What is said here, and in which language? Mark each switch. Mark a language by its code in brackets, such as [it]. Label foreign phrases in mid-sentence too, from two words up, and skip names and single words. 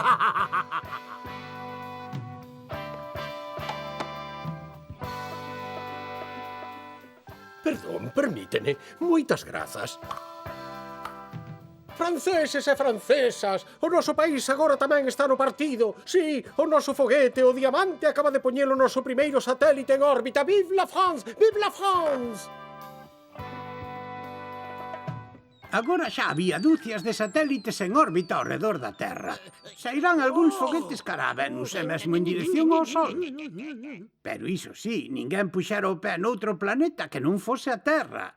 [es] Perdón, permíteme. [gl] Moitas grazas. Franceses e francesas, o noso país agora tamén está no partido. Sí, o noso foguete, o Diamante, acaba de poñer o noso primeiro satélite en órbita. [fr] Vive la France! Vive la France! [gl] Agora xa había dúcias de satélites en órbita ao redor da Terra. Sairán algúns foguetes cara a Venus e mesmo en dirección ao Sol. Pero iso sí, ninguén puxera o pé noutro planeta que non fose a Terra.